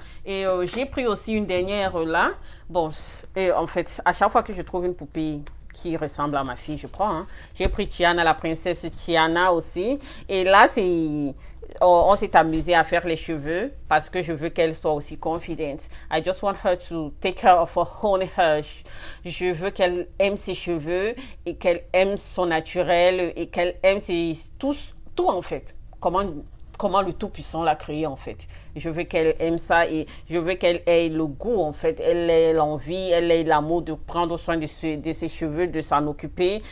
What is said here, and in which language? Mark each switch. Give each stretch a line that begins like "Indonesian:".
French: Et j'ai pris aussi une dernière là. Bon, et en fait, à chaque fois que je trouve une poupée qui ressemble à ma fille, je prends. Hein. J'ai pris Tiana, la princesse Tiana aussi. Et là, on s'est amusé à faire les cheveux parce que je veux qu'elle soit aussi confidente.
English: I just want her to take care of her own hair.
French: Je veux qu'elle aime ses cheveux et qu'elle aime son naturel et qu'elle aime tout en fait. Comment le Tout-Puissant l'a créé en fait. Je veux qu'elle aime ça et je veux qu'elle ait le goût en fait. Elle ait l'envie, elle ait l'amour de prendre soin de ses cheveux, de s'en occuper.